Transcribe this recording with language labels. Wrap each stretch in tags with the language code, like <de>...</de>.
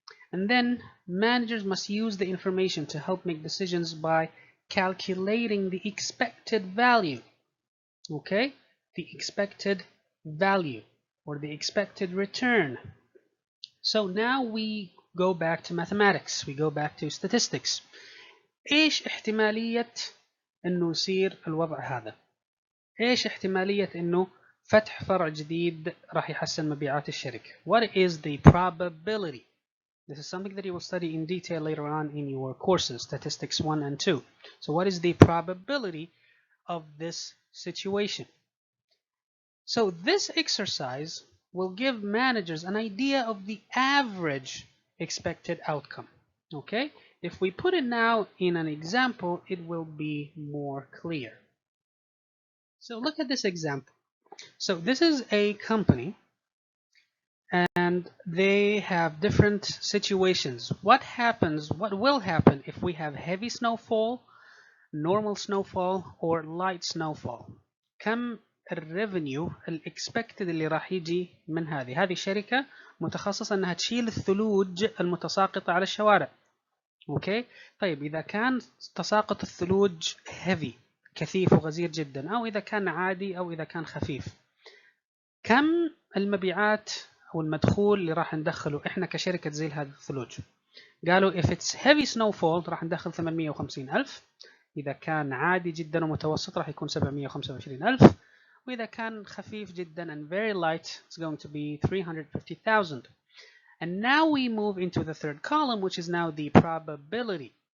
<en>And then managers must use the information to help make decisions by calculating the expected value. Okay, the expected value or the expected return. So now we go back to mathematics, we go back to statistics.</en> <ar>ايش احتمالية انه يصير الوضع هذا؟ ايش احتمالية انه فتح فرع جديد راح يحسن مبيعات الشركة؟</ar> <en>What is the probability This is something that you will study in detail later on in your courses, Statistics 1 and 2. So what is the probability of this situation? So this exercise will give managers an idea of the average expected outcome. Okay? If we put it now in an example, it will be more clear. So look at this example. So this is a company and they have different situations. What will happen if we have heavy snowfall, normal snowfall, or light snowfall?</en> <ar>كم الريفينيو الاكسبكتد اللي راح يجي من هذه شركة متخصصة انها تشيل الثلوج المتساقطة على الشوارع. اوكي طيب اذا كان تساقط الثلوج heavy كثيف وغزير جدا، او اذا كان عادي، او اذا كان خفيف، كم المبيعات او المدخول اللي راح ندخله احنا كشركة تزيل هذه الثلوج؟ قالوا</ar> <en>if it's heavy snowfall</en> <ar>راح ندخل 850,000، إذا كان عادي جدا ومتوسط راح يكون 725,000، وإذا كان خفيف جدا</ar> <en>and very light it's going to be</en> <ar>350,000.</ar> <en>And now we move into the third column, which is now the probability.</en>